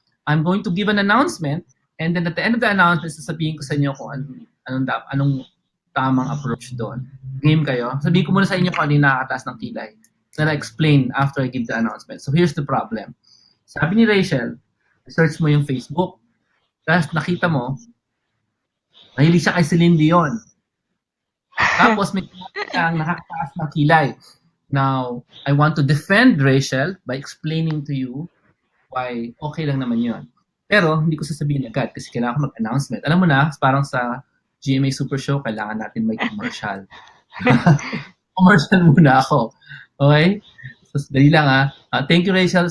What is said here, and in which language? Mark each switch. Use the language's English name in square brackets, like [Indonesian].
[English] I'm going to give an announcement, and then at the end of the announcement, [Filipino] sasabihin ko sa inyo kung anong tamang approach doon. Game kayo? Sabihin ko muna sa inyo kung ano yung nakakataas ng kilay. [English] Then I explain after I give the announcement. So here's the problem. [Filipino] Sabi ni Rachel, [English] search [Filipino] mo yung [English] Facebook. [Filipino] Tapos nakita mo, mahilig siya kay Celine Dion. Tapos may sinabi siyang nakakataas ng kilay. [English] Now, I want to defend Rachel by explaining to you why [Filipino] okay lang naman yun. Pero hindi ko sasabihin agad kasi kailangan ko mag-announcement. Alam mo na, parang sa GMA Super Show, kailangan natin may commercial. Commercial muna ako. Okay? So, dali lang [English] thank you, [Filipino] Rachel.